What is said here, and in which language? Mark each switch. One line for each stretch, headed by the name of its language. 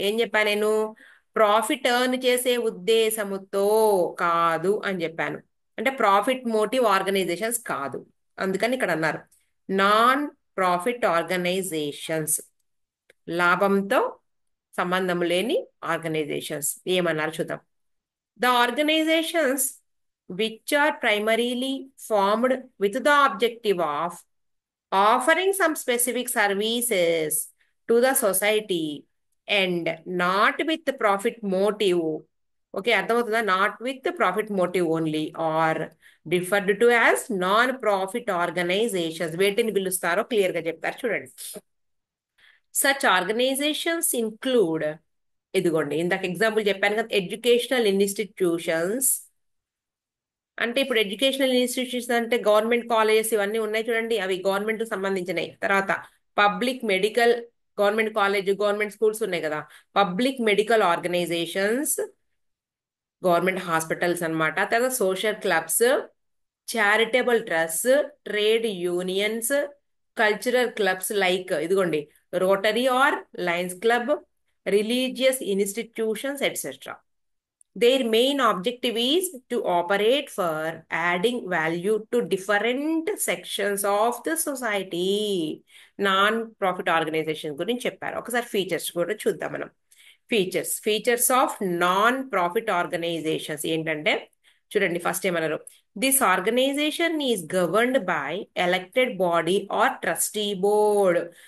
Telugu: ఏం చెప్పాను నేను, ప్రాఫిట్ ఎర్న్ చేసే ఉద్దేశముతో కాదు అని చెప్పాను. అంటే ప్రాఫిట్ మోటివ్ ఆర్గనైజేషన్స్ కాదు. అందుకని ఇక్కడ అన్నారు నాన్ ప్రాఫిట్ ఆర్గనైజేషన్స్, లాభంతో సంబంధం లేని ఆర్గనైజేషన్స్. ఏమన్నారు చూద్దాం.
English: The organizations which are primarily formed with the objective of offering some specific services to the society and not with the profit motive. Okay,
Telugu: అర్థమవుతుందా,
English: Not with profit motive only are referred to as non profit organizations.
Telugu: వేటిని పిలుస్తారో clear గా చెప్తారు చూడండి.
English: such organizations include,
Telugu: ఇదిగోండి ఇందాక example చెప్పాను కదా, educational institutions. అంటే ఇప్పుడు ఎడ్యుకేషనల్ ఇన్స్టిట్యూషన్స్ అంటే గవర్నమెంట్ కాలేజెస్ ఇవన్నీ ఉన్నాయి చూడండి, అవి గవర్నమెంట్ సంబంధించినవి. తర్వాత public medical, government college, government schools ఉన్నాయి కదా, public medical organisations, government hospitals అన్నమాట. తర్వాత social clubs, charitable trust, trade unions, cultural clubs like ఇదిగోండి rotary are Lions club, religious institutions etcetera.
English: Their main objective is to operate for adding value to different sections of the society.
Telugu: Non profit organisation గురించి చెప్పారు. ఒకసారి features కూడా చూద్దాం మనం.
English: features of non profit organizations
Telugu: ఏంటంటే చూడండి,
English: first
Telugu: ఏమన్నారు,
English: This organization is governed by elected body or trustee board.